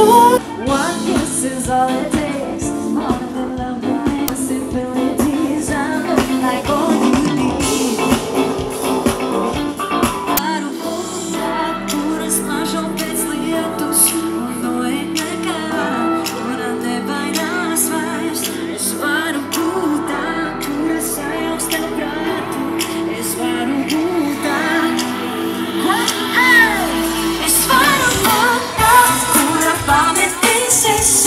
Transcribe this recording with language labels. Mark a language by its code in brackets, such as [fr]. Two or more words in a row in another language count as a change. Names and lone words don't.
[en] One kiss is all it takes, more than love, possibilities. I'm looking like all you need. [lv] Varu būt, kuras mažo pēc lietus, un no nekā, kura nebaidās vairs. Es varu būt tā, kura sajauks tev prātu. Es varu būt tā, es varu būt tā, kura pametīs visu.